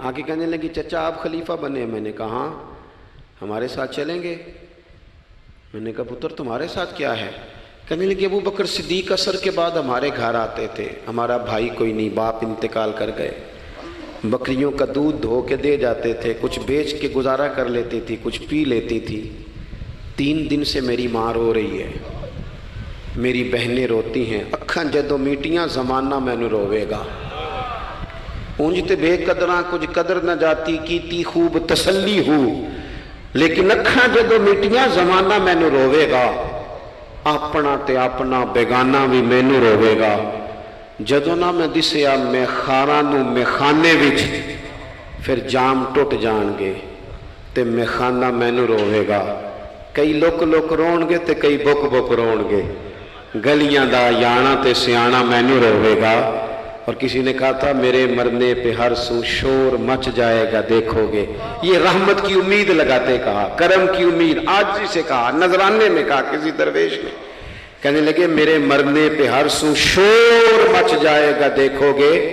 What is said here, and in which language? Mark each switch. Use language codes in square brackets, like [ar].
[ur] آگے کہنے لگی چچا آپ خلیفہ بنے. میں نے کہا ہاں. ہمارے ساتھ چلیں گے؟ میں نے کہا پتر تمہارے ساتھ کیا ہے؟ کہنے لگی ابو بکر صدیق عصر کے بعد ہمارے گھر آتے تھے، ہمارا بھائی کوئی نہیں، باپ انتقال کر گئے، بکریوں کا دودھ دھو کے دے جاتے تھے، کچھ بیچ کے گزارا کر لیتی تھی، کچھ پی لیتی تھی. 3 دن سے میری ماں رو رہی ہے، میری بہنیں روتی ہیں، [pa] اکھاں جدوں میٹیاں زمانہ مینوں روے گا. اونج تے بے قدراں کچھ قدر نہ جاتی، کیتی خوب تسلی ہو، لیکن اکھاں جدوں میٹیاں زمانہ مینوں روے گا. اپنا تے اپنا بیگانہ بھی مینوں روے گا. جدوں نہ میں دسیا میں خاراں نوں میخانے وچ، پھر جام ٹوٹ جان گے تے میخانہ مینوں روے گا. کئی لک لک رون گے تے کئی بک بک رون گے. گلیاں دا یانا تے سیانا مینوں روے گا. [ur] اور کسی نے کہا تھا میرے مرنے پہ ہر سو شور مچ جائے گا دیکھو گے. یہ رحمت کی امید لگاتے کہا، کرم کی امید، عاجزی سے کہا، نذرانے میں کہا کسی درویش نے. کہنے لگے میرے مرنے پہ ہر سو شور مچ جائے گا دیکھو گے.